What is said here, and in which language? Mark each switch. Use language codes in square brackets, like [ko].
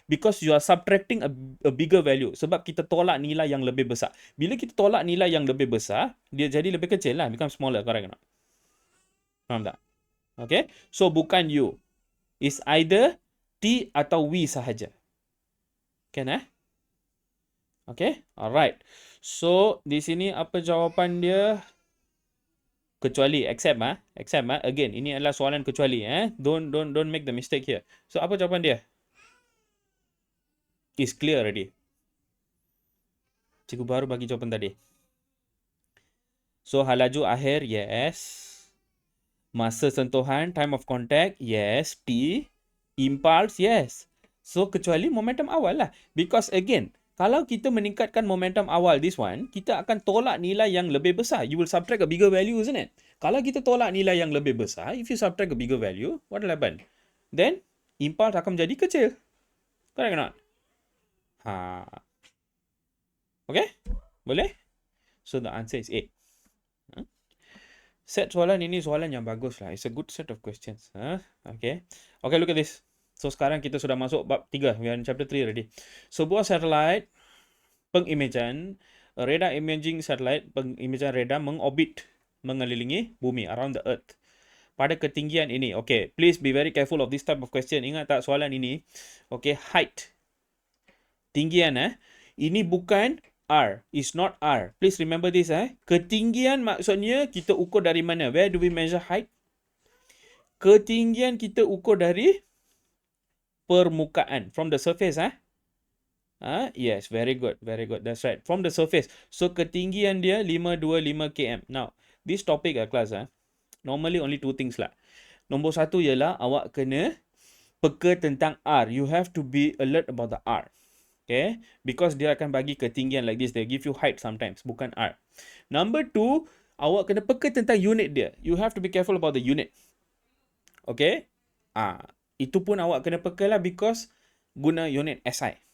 [en] Because you are subtracting a bigger value. [ms] Sebab kita tolak nilai yang lebih besar. Bila kita tolak nilai yang lebih besar, dia jadi lebih kecil lah. [en] Become smaller, correct or not? [ms] Faham tak? [en] Okay. [ms] So, bukan U. [en] It's either T [ms] atau V sahaja. [en] Can Okay. Alright. So, [ms] di sini apa jawapan dia? Kecuali, accept again, ini adalah soalan kecuali [en] Don't make the mistake here. [ms] So apa jawapan dia? [en] Is clear already. [ms] Cikgu baru bagi jawapan tadi. So hal laju akhir, yes. Masa sentuhan, [en] time of contact, yes. [ms] T, impulse, yes. So kecuali momentum awal lah. Because again, kalau kita meningkatkan momentum awal this one, kita akan tolak nilai yang lebih besar. [en] You will subtract a bigger value, isn't it? [ms] Kalau kita tolak nilai yang lebih besar, [en] if you subtract a bigger value, what will happen? [ms] Then, impulse akan menjadi kecil. [en] Correct or not? Ha. Okay? Boleh? So the answer is A. [ms] Set soalan ini soalan yang bagus lah. [en] It's a good set of questions. Okay. Okay, look at this. [ms] So sekarang kita sudah masuk bab 3. [en] We are in chapter 3 already. [ms] Sebuah satellite pengimajan, [en] radar imaging satellite [ms] pengimajan radar mengorbit, mengelilingi bumi, [en] around the earth. [ms] Pada ketinggian ini. [en] Okay, please be very careful of this type of question. [ms] Ingat tak soalan ini? Okay, height. Tinggian Ini bukan R. [en] Is not R. Please remember this [ms] Ketinggian maksudnya kita ukur dari mana? [en] Where do we measure height? [ms] Ketinggian kita ukur dari permukaan. [en] From the surface Yes, very good. Very good. That's right. From the surface. [ms] So ketinggian dia 525 km. [en] Now, this topic class normally only two things lah. [ms] Nombor satu ialah awak kena peka tentang R. [en] You have to be alert about the R. Okay, because [ms] dia akan bagi ketinggian [en] like this. They give you height sometimes, bukan R. Number two, [ms] awak kena peka tentang unit dia. [en] You have to be careful about the unit. [ms] Okay, itu pun awak kena peka lah because guna unit SI.